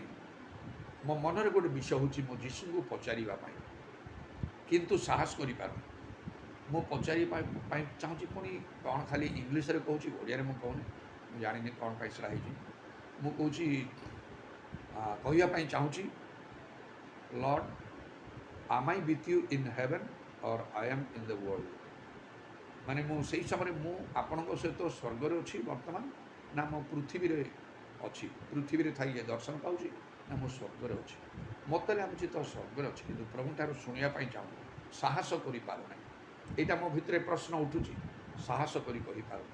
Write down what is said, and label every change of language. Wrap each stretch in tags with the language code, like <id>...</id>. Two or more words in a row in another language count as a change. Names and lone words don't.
<or>ମୋ ମନରେ ଗୋଟେ ବିଷୟ ହେଉଛି, ମୁଁ ଯୀଶୁଙ୍କୁ ପଚାରିବା ପାଇଁ, କିନ୍ତୁ ସାହସ କରିପାରୁନି। ମୁଁ ପଚାରିବା ପାଇଁ ଚାହୁଁଛି, ପୁଣି କ'ଣ ଖାଲି ଇଂଲିଶରେ କହୁଛି, ଓଡ଼ିଆରେ ମୁଁ କହୁନି। ମୁଁ ଜାଣିନି କ'ଣ ପାଇଁ ସେଟା ହେଇଛି। ମୁଁ କହୁଛି, କହିବା ପାଇଁ ଚାହୁଁଛି, ଲର୍ଡ଼,</or> <en>am I with you in heaven or I am in the world?</en> <or>ମାନେ ମୁଁ ସେଇ ସମୟରେ ମୁଁ ଆପଣଙ୍କ ସହିତ ସ୍ୱର୍ଗରେ ଅଛି ବର୍ତ୍ତମାନ, ନା ମୁଁ ପୃଥିବୀରେ ଅଛି, ପୃଥିବୀରେ ଥାଇ ଦର୍ଶନ ପାଉଛି, ନା ମୁଁ ସ୍ୱର୍ଗରେ ଅଛି। ମୋତେ ଲାଗୁଛି ତ ସ୍ୱର୍ଗରେ ଅଛି, କିନ୍ତୁ ପ୍ରଭୁଠାରୁ ଶୁଣିବା ପାଇଁ ଚାହୁଁ, ସାହସ କରିପାରୁନାହିଁ। ଏଇଟା ମୋ ଭିତରେ ପ୍ରଶ୍ନ ଉଠୁଛି, ସାହସ କରି କହିପାରୁନି।</or>